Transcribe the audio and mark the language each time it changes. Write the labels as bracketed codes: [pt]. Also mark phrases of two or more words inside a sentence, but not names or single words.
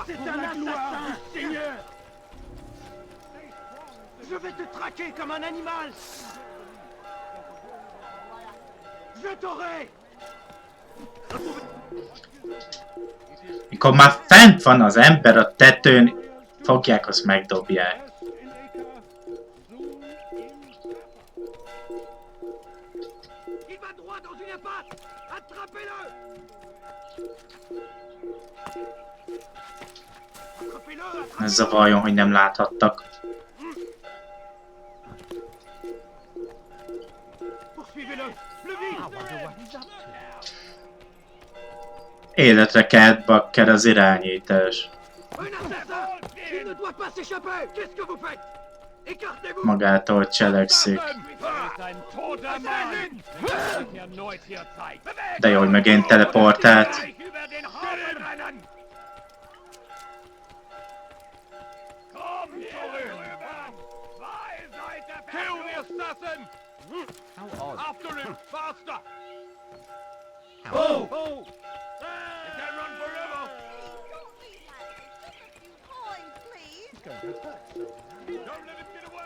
[fr] C'est un assassin, Seigneur! Je vais te traquer comme un animal! Je t'aurai! [hu] Mikor már fent van az ember a tetőn, fogják, azt megdobják. [fr] Il Il va droit dans une impasse. Attrapez-le. [hu] Ne zavarjon, hogy nem láthattak. Életre kelt bakker az irányítás. Magától cselekszik. De jó, hogy megint teleportált. [en] Kill the assassin! How odd. After him, faster! Oh! Oh! It can run forever! Don't let him get away!